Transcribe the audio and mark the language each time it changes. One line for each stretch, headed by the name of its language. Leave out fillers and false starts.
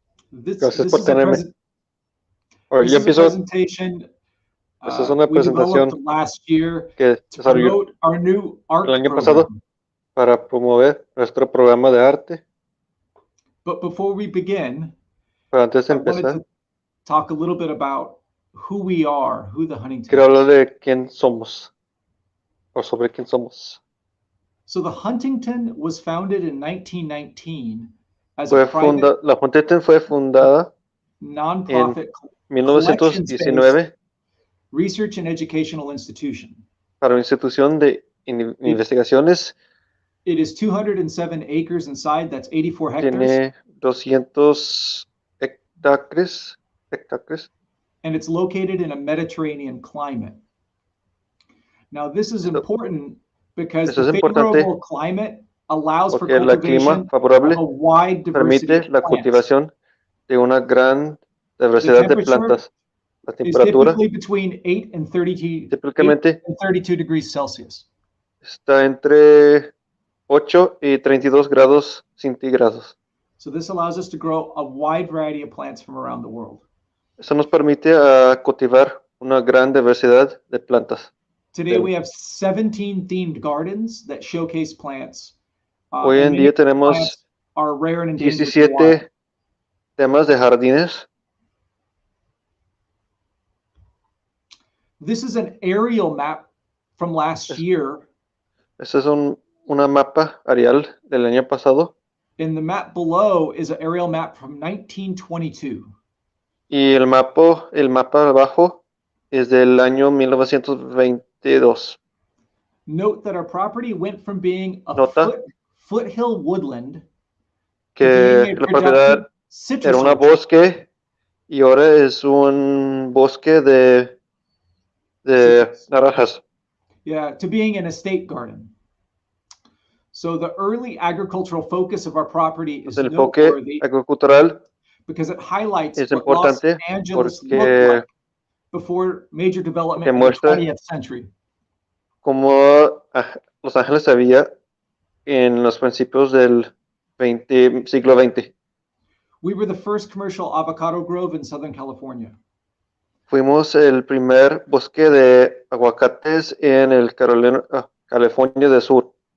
Spanish: Gracias por tenerme. Yo empiezo. Esta es una presentación que desarrolló el año pasado para promover nuestro programa de arte.
English: But before we begin,
Spanish: Pero antes de
English: I wanted
Spanish: empezar,
English: to talk a little bit about who we are, who the Huntington.
Spanish: quiero hablar de quién somos, o sobre quién somos.
English: So the Huntington was founded in 1919 as a
Spanish: La Huntington fue fundada
English: non-profit
Spanish: en 1919
English: research and educational institution.
Spanish: Para una institución de investigaciones.
English: It is 207 acres inside, that's 84 hectares.
Spanish: Tiene 200 hectáreas.
English: And it's located in a Mediterranean climate. Now this is important because the favorable climate allows for cultivation of a wide diversity
Spanish: permite la cultivación de una gran diversidad de plantas. La temperatura típicamente
English: 32 degrees Celsius.
Spanish: Está entre 8 y 32 grados centígrados.
English: So this allows us to grow a wide variety of plants from around the world.
Spanish: Eso nos permite cultivar una gran diversidad de plantas.
English: Today we have 17 themed gardens that showcase plants.
Spanish: Hoy en día tenemos 17 temas de jardines.
English: This is an aerial map from last year.
Spanish: Este es una mapa aerial del año pasado.
English: And the map below is an aerial map from 1922.
Spanish: Y el mapa abajo es del año 1922.
English: Note that our property went from being a foothill woodland
Spanish: que la propiedad era un bosque y ahora es un bosque de naranjas.
English: Yeah, to being an estate garden. So the early agricultural focus of our property is noteworthy because it highlights what Los Angeles looked like before major development in the 20th century.
Spanish: Como Los Ángeles había en los principios del siglo XX.
English: We were the first commercial avocado grove in Southern California.
Spanish: Fuimos el primer bosque de aguacates en el California del Sur.